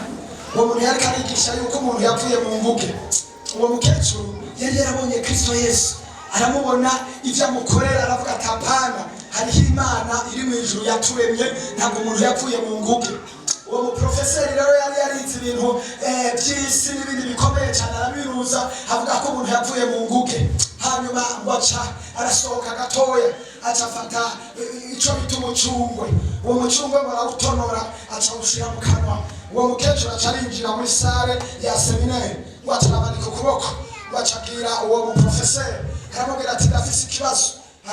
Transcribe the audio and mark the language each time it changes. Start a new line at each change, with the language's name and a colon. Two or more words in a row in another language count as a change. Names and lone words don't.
Rundi: Uwo muntu yari karigisha yuko umuntu yavuye mu nguge. Uwo mukecuru yari yarabonye Kristo Yesu, aramubona ibyo amukorera, aravuga ati apana, hariho Imana iri mu ijuru yaturemye, ntabwo umuntu yapfuye mu nguge. Uwo muprofeseri rero yari yarize ibintu by'isi n'ibindi bikomeye cyane, arabiruza avuga ko umuntu yapfuye mu nguge. Hanyuma ngo aca arasohoka gatoya, aca afata icyo bita umucungwe. Uwo mucungwe ngo arawutonora, aca awushyira mu kanwa. Uwo mukecuru aca arinjira muri sale ya seminari, ngo aca aramanika ukuboko, ngo aca abwira uwo muprofeseri, aramubwira ati ndafise ikibazo.